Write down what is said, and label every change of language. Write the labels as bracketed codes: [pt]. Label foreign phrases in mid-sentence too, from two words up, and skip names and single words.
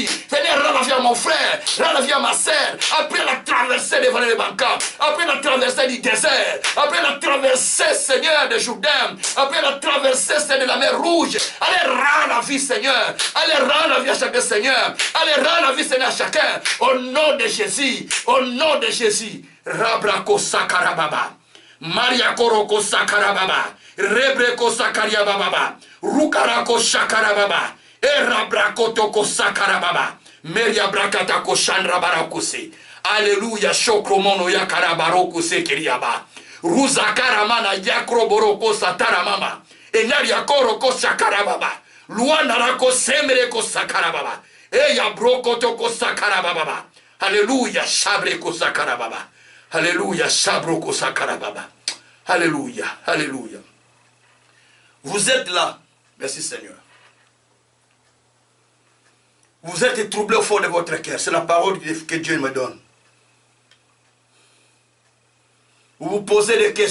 [fr] Seigneur, rends la vie à mon frère, rends la vie à ma sœur. Après la traversée des vallées de Banca, après la traversée du désert, après la traversée, Seigneur, de Jourdain, après la traversée, Seigneur, de la mer Rouge, allez, rends la vie, Seigneur. Allez, rends la vie à chacun, Seigneur. Allez, rends la vie, Seigneur, à chacun. Au nom de Jésus. Au nom de Jésus. Rabrako sakarababa. Mariakoroko sakarababa. Rebreko sakarababa. Rukarako sakarababa. Et rabrako toko sakarababa. Meria brakatako chandrabarakuse. Alléluia. Shokromono yakarabaroko sekiriaba. Ruzakaramana yakroboroko sataramama. Et nariakoroko sakarababa. Luanarako semereko sakarababa. Eya brokotoko sakarababa. Alléluia, shabreko sakarababa. Alléluia, shabroko sakarababa. Alléluia, alléluia. Vous êtes là. Merci Seigneur. Vous êtes troublé au fond de votre cœur. C'est la parole que Dieu me donne. Vous vous posez des questions.